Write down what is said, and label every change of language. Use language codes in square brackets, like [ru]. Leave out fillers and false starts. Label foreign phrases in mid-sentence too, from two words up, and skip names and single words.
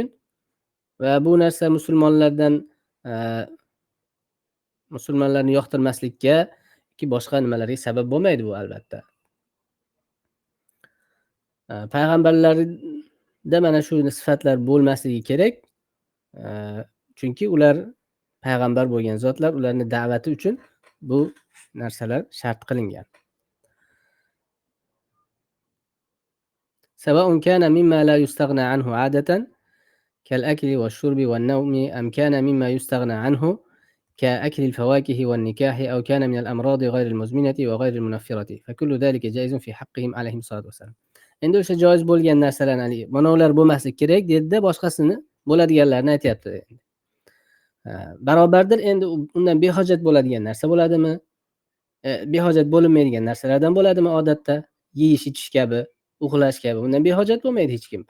[uz] Va bu narsa musulmonlarni yoqtirmaslikka yoki boshqa nimalarga sabab bo'lmaydi bu, albatta. Payg'ambarlarda mana shu sifatlar bo'lmasligi kerak. Chunki ular payg'ambar bo'lgan zotlar, ularning da'vati uchun bu narsalar shart qilingan. [ar] سواء كان مما لا يستغنى عنه عادة كالأكل والشرب والنوم أم كان مما يستغنى عنه كأكل الفواكه والنكاح أو كان من الأمراض غير المزمنة وغير المنفرة فكل ذلك جائز في حقهم عليهم الصلاة والسلام. [uz] Endi o'sha joiz bo'lgan narsalarni, mana ular bo'lmasligi kerak dedi, boshqasini bo'ladiganlarni aytayapti. Barobardir, endi undan behojat bo'ladigan narsa bo'ladimi? Behojat bo'linmaydigan narsalardan bo'ladimi odatda? Yeyish, ichish kabi, uxlash kabi. Undan behojat bo'lmaydi hech kim.